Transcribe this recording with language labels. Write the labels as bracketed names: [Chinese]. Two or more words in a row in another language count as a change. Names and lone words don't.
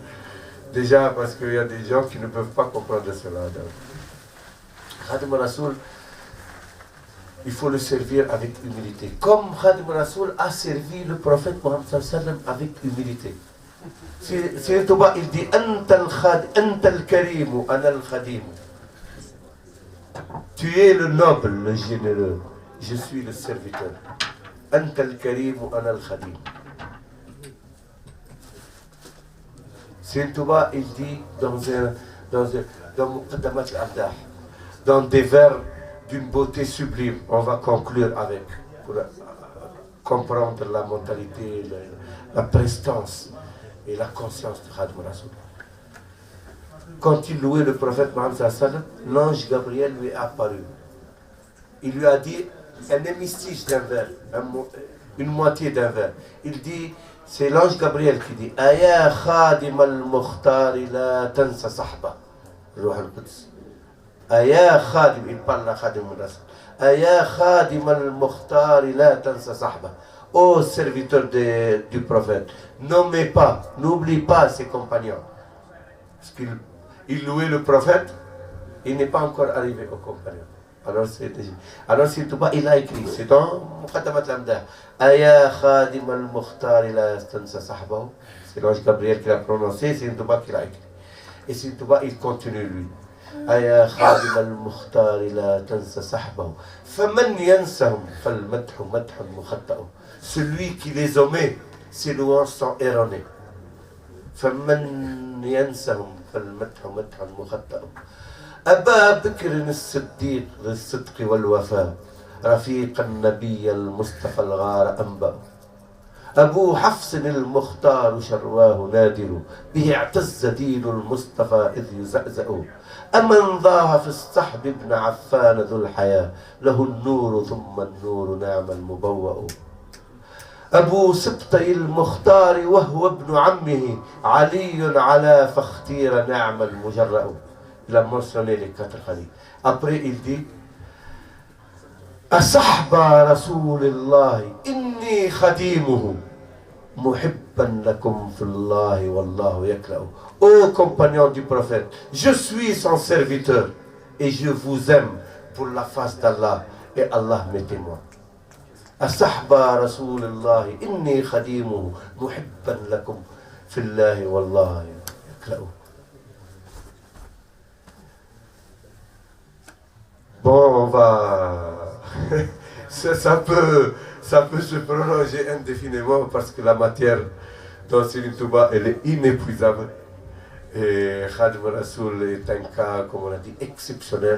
[French] Déjà parce qu'il y a des gens qui ne peuvent pas comprendre cela. Khadim Rasoul, il faut le servir avec humilité. Comme Khadim Rasoul a servi le prophète Mohammed sallam avec humilité. C'est Touba, il dit [Arabic] أنت الكريم أنا الخديم. [French] Tu es le noble, le généreux. Je suis le serviteur. [Arabic] أنت الكريم أنا الخديم. [French] C'est Touba, il dit dans des vers d'une beauté sublime. On va conclure avec, pour comprendre la mentalité, la prestance et la conscience de Khadim Rasoul. Quand il louait le prophète Mohammed [Arabic] صلى الله عليه وسلم, [French] l'ange Gabriel lui est apparu. Il lui a dit un hémistiche d'un vers, une moitié d'un vers. Il dit, c'est l'ange Gabriel qui dit [Arabic] أيا خديم المختار لا تنس صحبا. روح القدس. أيا خديم, [French] il parle à Khadim Rasoul. [Arabic] أيا خديم المختار لا تنس صحبا. [French] Ô serviteur du prophète, n'oublie pas ses compagnons. Parce qu'il louait le prophète, il n'est pas encore arrivé aux compagnons. Alors c'est tout bas, il a écrit, c'est dans Muqaddamat al-Amdah. [Arabic] أيا خديم المختار لا تنس صحبا. C'est l'ange Gabriel qui l'a prononcé, c'est tout bas qui l'a écrit. Et c'est tout bas, il continue lui. أيا خديم المختار لا تنس صحبا. فمن ينسهم فالمدح مدح مخطئ. [French] Celui qui les omet, ses louanges sont erronées. [Arabic] فمن ينسهم فالمدح مدح مخطئ. أبا بكر الصديق للصدق والوفاء رفيق النبي المصطفى الغار أنبأ. أبو حفص المختار شرواه نادر به اعتز دين المصطفى إذ يزأزأ. أمن ضاه في الصحب ابن عفان ذو الحياة له النور ثم النور نعم المبوأ. أبو سبطي المختار وهو ابن عمه علي على فاختير نعم المجرأ. [French] Il a mentionné les 4 khalifs. Après il dit [Arabic] أصحب رسول الله إني خديمه محبا لكم في الله والله يكلأ. [French] Ô compagnons du prophète, je suis son serviteur et je vous aime pour la face d'Allah et Allah m'est témoin. [Arabic] أصحب رسول الله إني خديمه محبا لكم في الله والله يكلأ. [French] Bon, on va... ça peut se prolonger indéfiniment parce que la matière dans Serigne Touba, elle est inépuisable. Et Khadim Rasoul est un cas, comme on a dit, exceptionnel.